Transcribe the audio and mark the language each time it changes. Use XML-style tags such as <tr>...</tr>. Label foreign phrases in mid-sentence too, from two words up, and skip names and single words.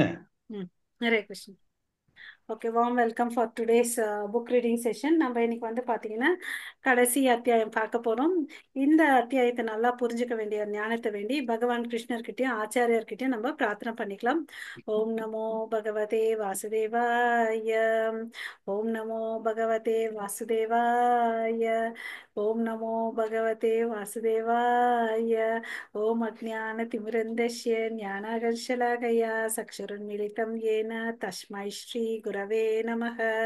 <ta>Hare Krishna.</ta> <en>Okay, warm welcome for today's book reading session.</en> <ta>நம்ம இன்னைக்கு பார்த்தீங்கன்னா கடைசி அத்தியாயம் பார்க்க போகிறோம். இந்த அத்தியாயத்தை நல்லா புரிஞ்சுக்க வேண்டிய ஞானத்தை வேண்டி பகவான் கிருஷ்ணர்கிட்டயும் ஆச்சாரியர்கிட்டயும் நம்ம பிரார்த்தனை பண்ணிக்கலாம்.</ta> <sa>ॐ नमो भगवते वासुदेवाय. ॐ नमो भगवते वासुदेवाय. ॐ नमो भगवते वासुदेवाय. ஓம் अज्ञानतिमिरन्दस्य ज्ञानागर्शलाकया चक्षुरुन्मीलितं येन तस्मै श्रीगुरवे नमः।</sa>